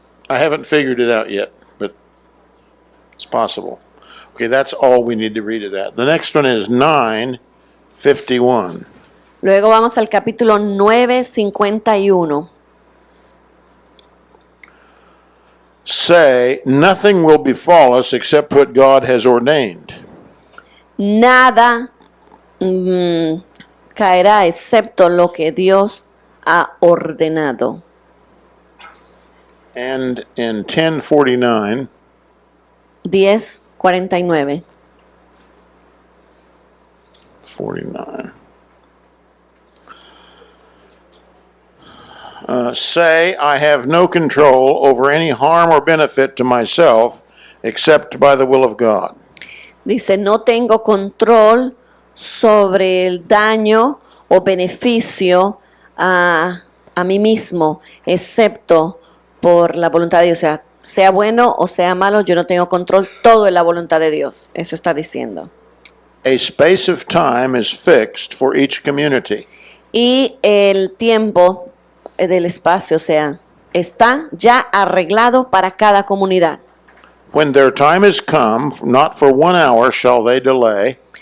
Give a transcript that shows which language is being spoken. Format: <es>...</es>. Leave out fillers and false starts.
<en>I haven't figured it out yet, but it's possible. Okay, that's all we need to read of that. The next one is 9:51.</en> <es>Luego vamos al capítulo 9:51.</es> <en>Say, nothing will befall us except what God has ordained.</en> <es>Nada caerá excepto lo que Dios ha ordenado.</es> <en>And in 10:49, 10:49. 49. Say, I have no control over any harm or benefit to myself except by the will of God.</en> <es>Dice, no tengo control sobre el daño o beneficio a mí mismo, excepto por la voluntad de Dios. O sea, sea bueno o sea malo, yo no tengo control, todo es la voluntad de Dios. Eso está diciendo.</es> <en>A space of time is fixed for each community.</en> <es>Y el tiempo del espacio, o sea, está ya arreglado para cada comunidad.</es> <en>When their time is come, not for 1 hour shall they delay.</en>